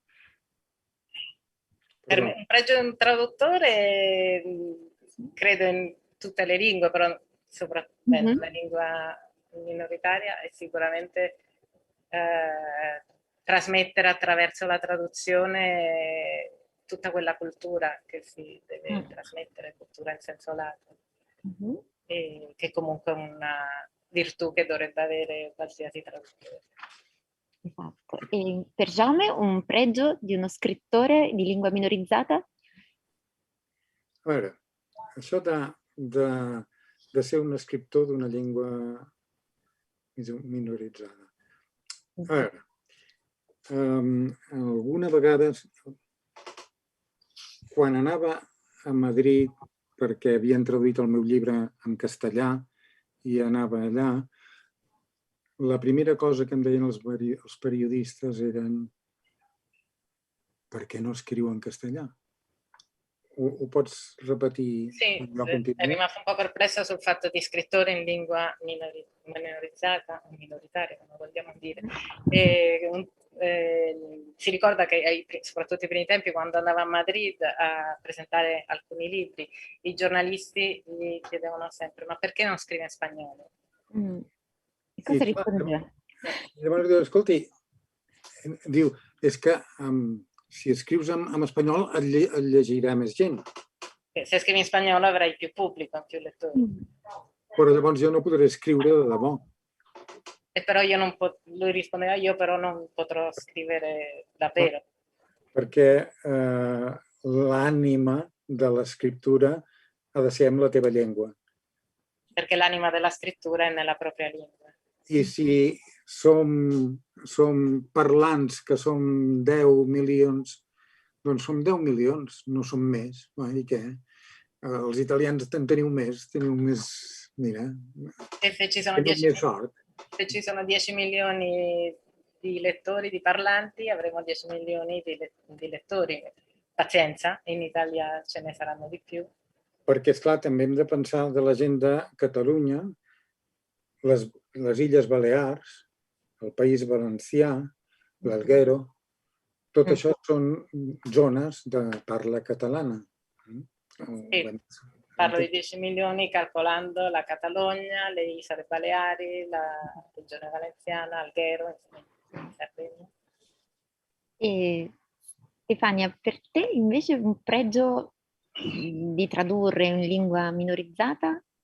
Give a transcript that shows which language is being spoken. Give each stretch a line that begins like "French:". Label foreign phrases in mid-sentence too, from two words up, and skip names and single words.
Italian: Per me un pregio di un traduttore credo in tutte le lingue, però soprattutto la lingua minoritaria è sicuramente trasmettere attraverso la traduzione tutta quella cultura che si deve trasmettere, cultura in senso lato, e che comunque è una virtù che dovrebbe avere qualsiasi traduttore. Esatto. E per Jaume un pregio di uno scrittore di lingua minorizzata?
Catalan: A veure, això de ser un escriptor d'una llengua minoritzada. A veure, alguna vegada, quan anava a Madrid, perquè havien traduït el meu llibre en castellà i anava allà, la primera cosa que em deien els periodistes eren per què no escriu en castellà? Ho pots repetir?
Italian: Sì, è rimasto un po' perplesso sul fatto di scrittore in lingua minorizzata, o minoritaria, come vogliamo dire. Si ricorda che soprattutto ai primi tempi, quando andava a Madrid a presentare alcuni libri, i giornalisti gli chiedevano sempre: ma perché non scrive in spagnolo? E cosa rispondeva?
Catalan: Llavors diu, escolti, diu, és que si escrius en espanyol et llegirà més gent.
Italian: Se scrivi in spagnolo avrai più pubblico, più lettori.
Catalan: Però llavors jo no podré escriure de debò.
Italian: E però lui rispondeva: io però non potrò scrivere davvero.
Catalan: Perché l'ànima de l'escriptura ha de ser amb la teva llengua.
Italian: Perché l'anima della scrittura è nella propria lingua.
Catalan: I si som parlants, que som 10 milions, doncs som 10 milions, no som més. I què? Els italians en teniu més, mira,
Italian: Se ci sono
Catalan: teniu més sort.
Italian: Se ci sono 10 milioni di lettori, di parlanti, avremo 10 milioni di lettori. Pazienza, in Italia ce ne saranno di più.
Catalan: Perquè, esclar, també hem de pensar de la gent de Catalunya, les Illes Balears, el País Valencià, l'Alguero, tot això són zones de parla catalana.
Italian: Sì, parlo di 10 milioni calcolando la Catalogna, le Isole Baleari, la regione valenziana, Alghero, Sardegna. E Stefania, per te invece un pregio di tradurre in lingua minorizzata?